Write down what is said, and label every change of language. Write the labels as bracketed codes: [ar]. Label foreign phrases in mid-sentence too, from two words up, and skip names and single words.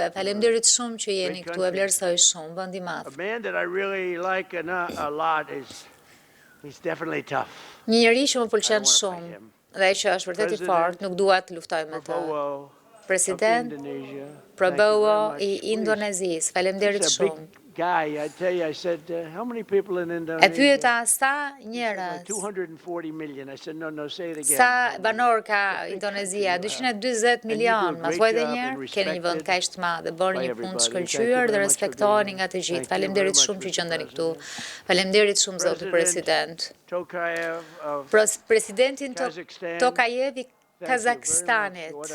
[sq] Faleminderit shumë që jeni këtu, e vlerësoj shumë, vend i madh. Një njeri që më pëlqen shumë dhe që është vërtet i fortë, nuk dua të luftoj me të. President Prabowo i Indonezisë, faleminderit shumë. [en] I tell you, I said, how many people in Indonesia? [sq] E pyeta sa njerëz? [en] 240 million. I said, no, say it again. [sq] Sa banor ka Indonezia? 240 milion. Ma thuaj edhe një herë, keni një vend kaq të madh, bëni një punë të shkëlqyer dhe respektoheni nga të gjithë. Faleminderit shumë që gjendeni këtu. Faleminderit shumë zoti president. Presidentin Tokayev i Kazakstanit.